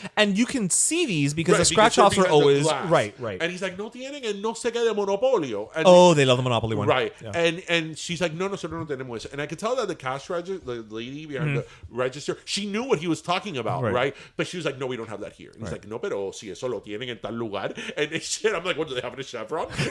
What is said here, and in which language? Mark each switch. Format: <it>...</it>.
<en>And you can see these because the scratch offs are always right. And he's like,</en> <es>no tienen el no sé qué de Monopolio.</es> <en>And they love the Monopoly one. Right. Yeah. And she's like,</en> <es>no, nosotros no tenemos eso.</es> <en>And I could tell that the cash register, the lady behind the register, she knew what he was talking about, right? But she was like, no, we don't have that here. And he's like,</en> <es>no, pero si eso lo tienen en tal lugar.</es> <en>And shit, I'm like, what, do they have it at Chevron?</en>